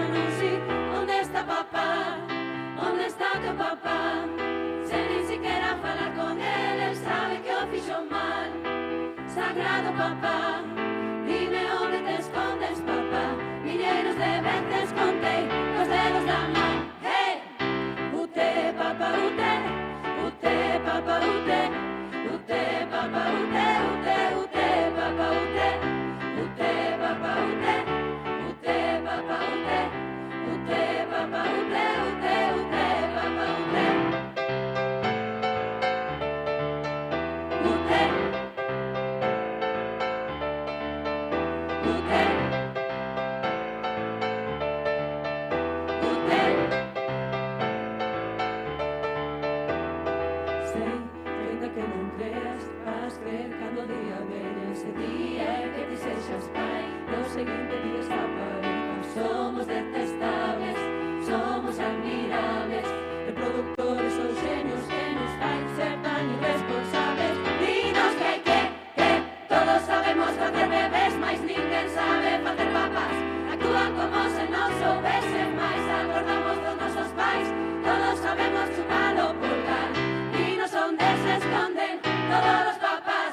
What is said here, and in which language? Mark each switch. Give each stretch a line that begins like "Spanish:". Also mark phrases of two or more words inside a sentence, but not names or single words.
Galician: Non si, onde está papá? Onde está teu papá? Se nin siquiera falar con ele sabe que o fixo mal. Sagrado papá, dime onde te escondes papá. Milleiros de veces contei os dedos da man. Hey! Ute, papa, ute, ute, papa, ute, ute, papa, ute, ute, ute, papa, ute, ute, papa, ute, ute, papa, ute, ute, papa, ute, ute, ute, papa, ute. Ute, ute. Que non creas, vas creer cando día veña ese día que ti sexas pai. No seguinte día está pareja. Somos detestables, somos admirables, reproductores ou xenios que nos fai ser tan irresponsables. Dinos que todos sabemos facer bebés, mais ninguén sabe facer papas. Actúan como se non soubesen máis, acordamos dos nosos pais. Todos sabemos chupar o pulgar.
Spanish: Donde se esconden todos los papás.